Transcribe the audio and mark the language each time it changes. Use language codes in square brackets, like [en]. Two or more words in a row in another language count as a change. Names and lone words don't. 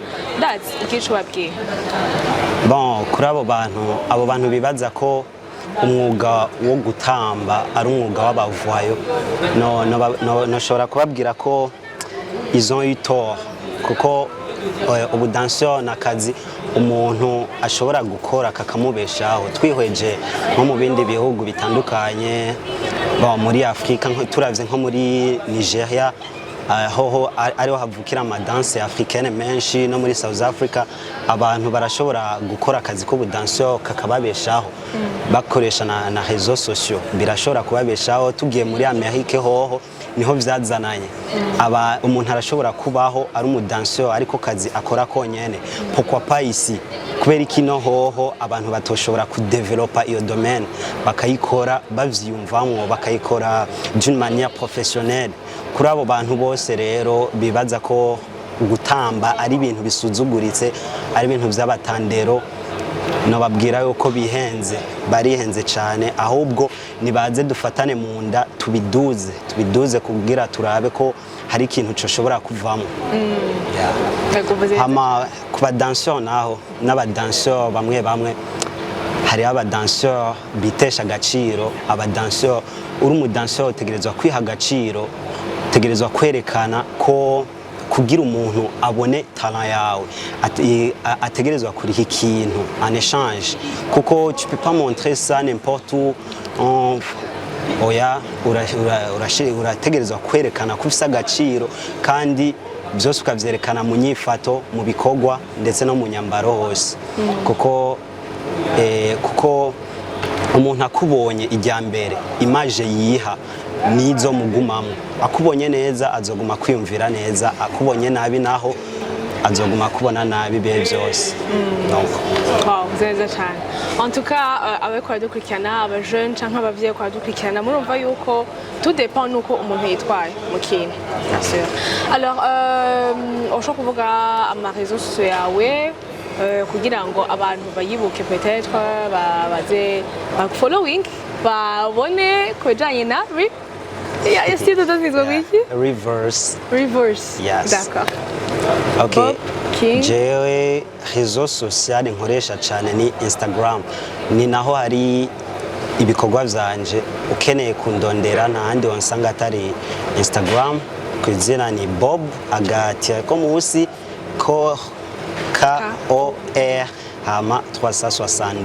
[rn] That's igira ico babwiye. Bon, kuri abo bantu bibaza ko umwuga wo gutamba ari umwuga w'abavoyo noshobora kubabwira ko [fr] ils ont eu tort [rn] kuko ubudanseur n'akazi umuntu ashobora gukora kakamubeshaho twihweje nko mu bindi bihugu bitandukanye muri Afrika turavye nko muri Nigeria hoho ariho havukira amadanse africaine menshi no muri South Africa abantu barashobora gukora akazi k'ubudanseur kakababeshaho bakoresha na [fr] réseaux sociaux [rn] birashobora kubabeshaho tugiye muri Amerika hoho niho vyazananye umuntu arashobora kubaho ari umudanseur ariko kazi akora konyene [fr] pourquoi pas ici [rn] kubera ikino hoho abantu batoshobora kudevelopa iyo domaine bakayikora bavyumvamwo bakayikora [fr] d'une manière professionnelle [rn] kuri abo bantu bose rero bibaza ko gutamba ari ibintu bisuzuguritse ari ibintu by'abatandero no babwira yuko barihenze cyane ahubwo nibaze dufatane mu nda tubiduze kugira turabe ko hari ikintu coshobora kuvamo ku badanseur naho n'abadanseur bamwe hari abadanseur bitesha agaciro abadanseur uri umudanseur utegerezwa kwiha agaciro utegerezwa kwerekana ko kugira umuntu abone talent yawe ategerezwa kuriha ikintu [fr] en échange [rn] kuko [fr] tu peux pas montrer ça n'importe où [rn] oya urategerezwa kwerekana ko ufise agaciro kandi byose ukavyerekana mu nyifato mu bikorwa ndetse no mu nyambaro hose kuko umuntu akubonye ijyambere image yiha nizo mugumamo akubonye neza azoguma kwiyumvira neza akubonye nabi naho azoguma kubona nabi bihe byose donc wow zeza cyane [fr] en tout cas [rn] abakora dukurikirana aba jeune canke abavyeyi kwa dukurikirana murumva yuko [fr] tout dépend [rn] nuko umuntu yitwaye mu kintu [fr] bien sûr alors [rn] ushobora kuvuga ama [fr] réseaux sociaux [rn] yawe kugira ngo abantu bayibuke peut-être baze following babone kujanye na [fr] est-ce que tu as dit reverse [en] yes [fr] d'accord [rn] okay jewe [fr] réseaux sociaux [rn] nkoresha cyane ni Instagram ni naho hari ibikorwa vyanje ukeneye kundondera ntahandi wansanga atari Instagram kwizina ni Bob Agati ko musi ko KOR hama 362